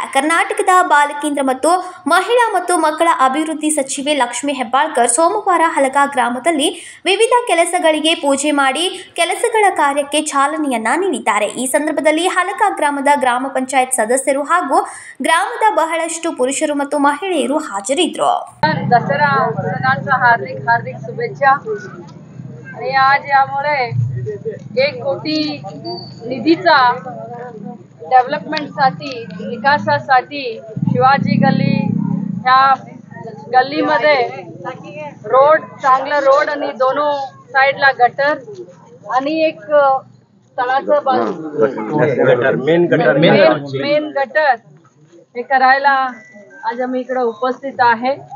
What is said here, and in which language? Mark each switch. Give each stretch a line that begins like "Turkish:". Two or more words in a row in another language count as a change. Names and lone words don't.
Kannada: ಕರ್ನಾಟಕದ ಬಾಲಕೇಂದ್ರ ಮತ್ತು ಮಹಿಳಾ ಮತ್ತು ಮಕ್ಕಳ ಅಭಿವೃದ್ಧಿ ಸಚಿವೆ ಲಕ್ಷ್ಮೀ ಹೆಬ್ಬಾಳ್ಕರ್ ಸೋಮವಾರ ಹಲಗಾ ಗ್ರಾಮದಲ್ಲಿ ವಿವಿಧ ಕೆಲಸಗಳಿಗೆ ಪೂಜೆ ಮಾಡಿ ಕೆಲಸಗಳ ಕಾರ್ಯಕ್ಕೆ ಚಾಲನೆಯನ್ನ ನೀಡಿದ್ದಾರೆ. ಈ ಸಂದರ್ಭದಲ್ಲಿ ಹಲಗಾ ಗ್ರಾಮದ ಗ್ರಾಮ ಪಂಚಾಯತ್ ಸದಸ್ಯರು ಹಾಗೂ ಗ್ರಾಮದ ಬಹಳಷ್ಟು ಪುರುಷರು ಮತ್ತು ಮಹಿಳೆಯರು हाजरिದ್ರು.
Marathi: दसरा सणांचा हार्दिक शुभेच्छा. आणि आज यामुळे 1 कोटी निधीचा डेव्हलपमेंटसाठी विकासासाठी शिवाजी गल्ली ह्या गल्लीमध्ये रोड चांगला रोड आणि दोनों साइडला गटर आणि एक तळाचं मेन गटर हे करायला आज आम्ही इकडे उपस्थित आहे.